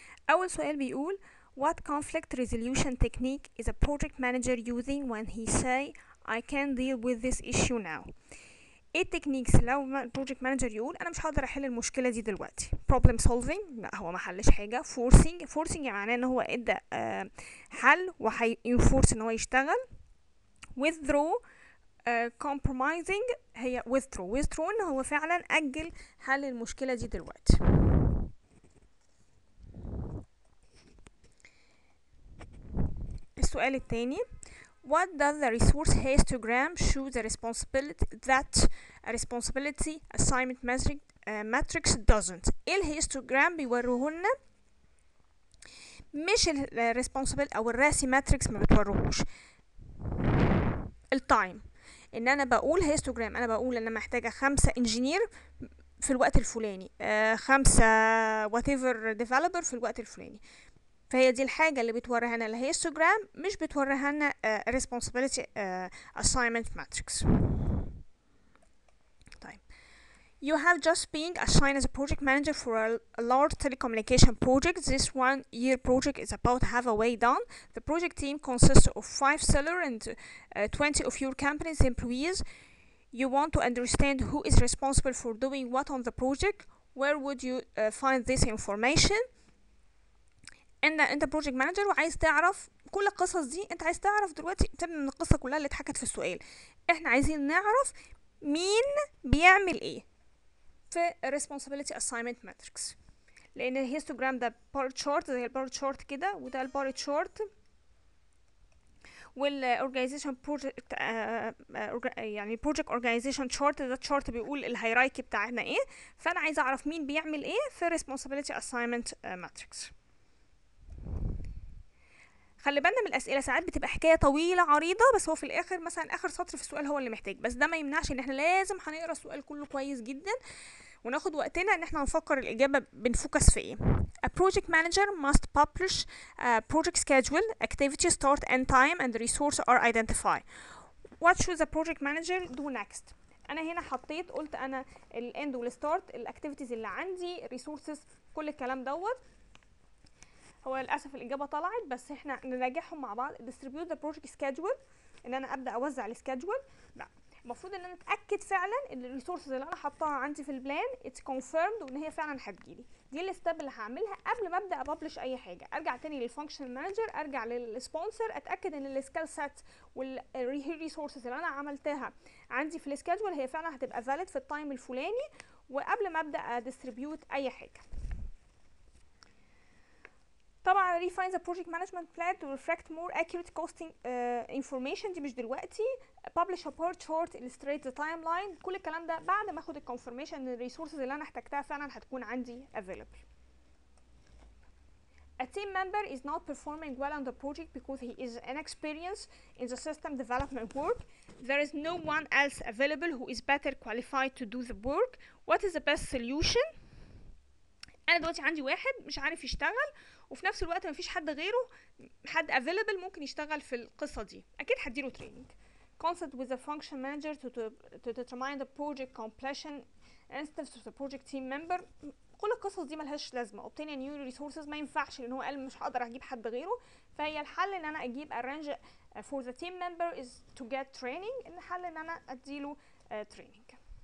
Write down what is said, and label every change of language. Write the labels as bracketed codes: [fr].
[ar] اول سؤال بيقول [en] what conflict resolution technique is a project manager using when he say I can deal with this issue now. [ar] ايه التكنيكس لو البروجكت مانجر يقول انا مش هقدر احل المشكله دي دلوقتي؟ [en] problem solving، [ar] لا هو ما حلش حاجه. forcing يعني معناه ان هو ادى حل وهينفورس ان هو يشتغل. withdraw، compromising هي withdraw ان هو فعلا اجل حل المشكله دي دلوقتي. السؤال الثاني [en] what does the resource histogram show the responsibility that a responsibility assignment matrix doesn't؟ [ar] ايه الهيستوجرام بيوروهولنا؟ مش الريسبونسبل او الراسي ماتريكس ما بتوروهوش التايم. ان انا بقول هيستوجرام، انا بقول انا محتاجه 5 انجينير في الوقت الفلاني، 5 whatever developer في الوقت الفلاني. فهي دي الحاجة اللي بتوريها لنا الهيستوجرام، مش بتوريها لنا responsibility assignment matrix. [en] طيب you have just been assigned as a project manager for a large telecommunication project. This 1-year project is about halfway done. The project team consists of 5 sellers and 20 of your company's employees. You want to understand who is responsible for doing what on the project. Where would you find this information؟ [ar] انت بروجكت مانجر وعايز تعرف كل القصص دي. انت عايز تعرف دلوقتي تبني من القصه كلها اللي اتحكت في السؤال. احنا عايزين نعرف مين بيعمل ايه في responsibility assignment matrix، لان الهيستوجرام ده بار تشارت زي البار تشارت كده، وده البار تشارت، والاورجانيزيشن بروجكت يعني بروجكت اورجانيزيشن تشارت ده تشارت بيقول الهيرايكي بتاعنا ايه. فانا عايزه اعرف مين بيعمل ايه في responsibility assignment matrix. خلي بالنا من الاسئله، ساعات بتبقى حكايه طويله عريضه، بس هو في الاخر مثلا اخر سطر في السؤال هو اللي محتاج، بس ده ما يمنعش ان احنا لازم هنقرا السؤال كله كويس جدا وناخد وقتنا ان احنا نفكر الاجابه بنفوكس في ايه. [en] A project manager must publish a project schedule, activity start and time and resource are identified. What should the project manager do next؟ [ar] انا هنا حطيت قلت انا الاند والستارت، الاكتيفيتيز اللي عندي، ريسورسز، كل الكلام دوت. هو للاسف الاجابه طلعت، بس احنا نراجعهم مع بعض. [en] distribute the project schedule، [ar] ان انا ابدا اوزع السكادجول. لا، المفروض ان انا اتاكد فعلا ان الريسورسز اللي انا حطاها عندي في البلان اتس كونفيرمد وان هي فعلا هتجيلي. دي الستيب اللي هعملها قبل ما ابدا ابلش اي حاجه. ارجع تاني للفانكشن مانجر، ارجع للسبونسر، اتاكد ان السكيل سيت والريسورسز اللي انا عملتها عندي في السكادجول هي فعلا هتبقى فاليد في التايم الفلاني، وقبل ما ابدا اديستريبيوت اي حاجه. طبعا [en] refine the project management plan to reflect more accurate costing information، [ar] دي مش دلوقتي. [en] publish a bar chart illustrate the timeline، [ar] كل الكلام ده بعد ما اخد الكونفirmation ان الريسورسز اللي انا احتاجتها فعلا هتكون عندي available. [en] A team member is not performing well on the project because he is inexperienced in the system development work. There is no one else available who is better qualified to do the work. What is the best solution؟ [ar] انا دلوقتي عندي واحد مش عارف يشتغل، وفي نفس الوقت مفيش حد غيره، حد available ممكن يشتغل في القصه دي. اكيد هديله training. [en] consult with the function manager to determine the project completion instead of the project team member. [ar] كل القصص دي ملهاش لازمه. [en] obtain a new resources [ar] ما ينفعش، لان هو قال مش هقدر اجيب حد غيره. فهي الحل ان انا اجيب [en] arrange for the team member is to get training. [ar] الحل ان انا اديله training.